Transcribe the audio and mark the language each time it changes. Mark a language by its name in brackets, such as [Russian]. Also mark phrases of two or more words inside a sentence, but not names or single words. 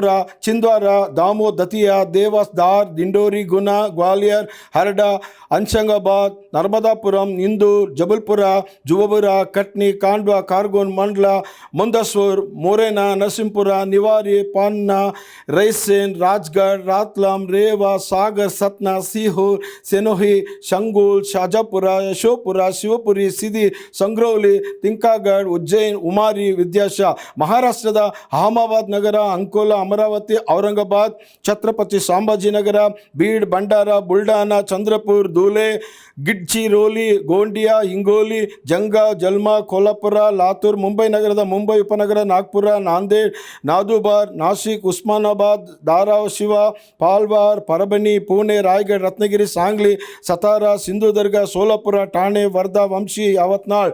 [Kannada] ಚಿಂದ್ವಾರ, ದಾಮೋ, ದತಿಯಾ, ದೇವಾಸ್, ಧಾರ್, ದಿಂಡೋರಿ, ಗುನಾ, ಗ್ವಾಲಿಯರ್, ಹರ್ಡಾ, ಅಂಶಂಗಾಬಾದ್, ನರ್ಮದಾಪುರಂ, ಇಂದೂರ್, ಜಬಲ್ಪುರ, ಜುವಬುರ, ಕಟ್ನಿ, ಕಾಂಡ್ವಾ, ಕಾರ್ಗೋನ್, ಮಂಡ್ಲಾ, ಮಂದಸೂರ್, ಮೊರೇನಾ, ನರಸಿಂಹಪುರ, ನಿವಾರಿ, ಪಾನ್ನ, ರೈಸೇನ್, ರಾಜ್ಗಢ್, ರಾತ್ಲಾಮ್, ರೇವಾ, ಸಾಗರ್, ಸತ್ನಾ, ಸಿಹೋರ್, ಸೆನೋಹಿ, ಶಂಗೂಲ್, ಶಾಜಾಪುರ, ಯಶೋಪುರ, ಶಿವಪುರಿ, ಸಿದಿ, ಸಂಗ್ರೌಲಿ, ತಿಂಕಾಗಢ್, ಉಜ್ಜೈನ್, ಉಮಾರಿ, ವಿದ್ಯಾಶ. ಮಹಾರಾಷ್ಟ್ರದ ಅಹಮದಾಬಾದ್ ನಗರ, ಅಂಕೋಲಾ, ಅಮರಾವತಿ, ಔರಂಗಾಬಾದ್, ಛತ್ರಪತಿ ಸಂಭಾಜಿನಗರ, ಬೀಡ್, ಭಂಡಾರ, ಬುಲ್ಡಾನಾ, ಚಂದ್ರಪುರ್, ಧೂಲೆ, ಗಿಡ್ಚಿರೋಲಿ, ಗೋಂಡಿಯಾ, ಹಿಂಗೋಲಿ, ಜಂಗಾವ್, ಜಲ್ಮಾ, ಕೋಲ್ಹಾಪುರ, ಲಾತೂರ್. ಮುಂಬೈ ನಗರದ ಮುಂಬೈ ಉಪನಗರ, ನಾಗ್ಪುರ, ನಾಂದೇಡ್, ನಾದುಬಾರ್, ನಾಸಿಕ್, ಉಸ್ಮಾನಾಬಾದ್, ಧಾರಾಶಿವ, ಪಾಲ್ವಾರ್, ಪರಬನಿ, ಪುಣೆ, ರಾಯಗಢ್, ರತ್ನಗಿರಿ, ಸಾಂಗ್ಲಿ, ಸತಾರಾ, ಸಿಂಧುದುರ್ಗ, ಸೋಲಾಪುರ, ಠಾಣೆ, ವರ್ಧಾ, ವಂಶಿ, ಯಾವತ್ನಾಳ್.